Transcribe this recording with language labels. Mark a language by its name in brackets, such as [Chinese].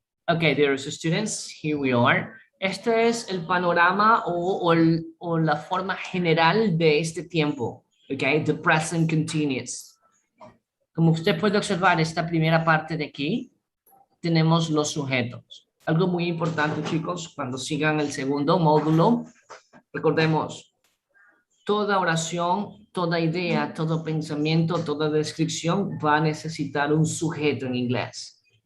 [English] Okay, dear students, here we are. [Spanish] Este es el panorama o la forma general de este tiempo. [English] Okay, the present continuous. [Spanish] Como usted puede observar esta primera parte de aquí, tenemos los sujetos. Algo muy importante, chicos, cuando sigan el segundo módulo, recordemos, toda oración, toda idea, todo pensamiento, toda descripción va a necesitar un sujeto en inglés.